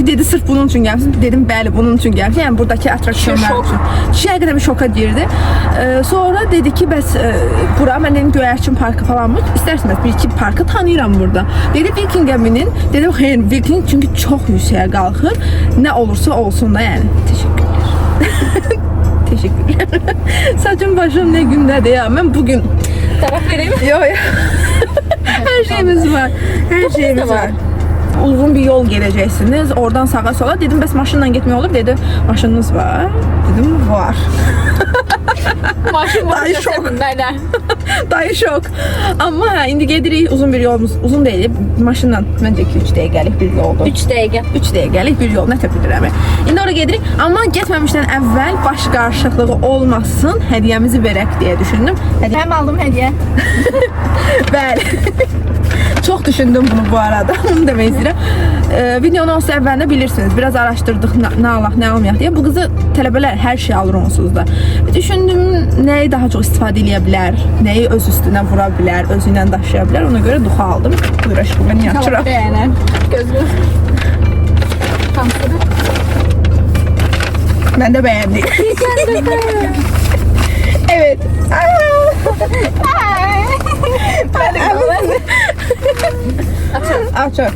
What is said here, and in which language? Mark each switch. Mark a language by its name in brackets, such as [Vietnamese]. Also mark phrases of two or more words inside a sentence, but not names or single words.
[Azerbaijani] Dedi, sırf bunun üçün gəlmişsiniz. Dedim, bəli, bunun üçün gəlmişik. Yəni buradakı atraksiyonlar üçün. Kişi həqiqətən bir şoka girdi. Sonra dedi ki, bəs bura, mən dedim, Göyərçin parkı falan mı? İstərsiniz, bir-iki parkı tanıyıram burada. Dedi, Vikingə minin. Dedim, xeyr, Viking çünki çox yüksəyə qalxır. Nə olursa olsun da, yəni. [Turkish] Teşekkürler. Teşekkürler. Saçım başım ne gündədir ya. Ben bugün... [Azerbaijani] Tərəf vereyim mi? [Turkish] Yok. Her şeyimiz var. Her şeyimiz var. Uzun bir yol geleceksiniz. Oradan sağa sola. [Azerbaijani] Dedim, bəs maşınla gitmeye olur. Dedi, maşınınız var. Dedim, var. Maşın var. Dayı şok. Mənə. Dayı şok. Ama ha, indi gedirik. Uzun bir yolumuz. [Turkish] Uzun değil. [Azerbaijani] Maşınla. Bence 2-3 dəqiqəlik bir yoldur. 3 dəqiqə. 3 dəqiqəlik bir yol. Nə təpilirəm. İndi oraya gedirik. Ama getməmişdən əvvəl baş qarışıqlığı olmasın. Hədiyəmizi verək deyə düşündüm. Həm aldım hədiyyə. Bəli. [Turkish] Çok düşündüm bunu bu arada. [Azerbaijani] Onu demək istəyirəm. Videonun olsa əvvəlində bilirsiniz. Biraz araşdırdıq nə alaq, nə almayaq deyə. Bu qızı tələbələr hər şey alır onsuz da. Düşündüm nəyi daha çox istifadə edə bilər, nəyi öz üstünə vura bilər, özü ilə daşıya bilər. Ona görə duxa aldım. Buyur aşkım, ben yaxşıram. Bəyənəm. Gözlü. Hamsıdır. [Turkish] Ben de beğendim. Evet. Aç aç.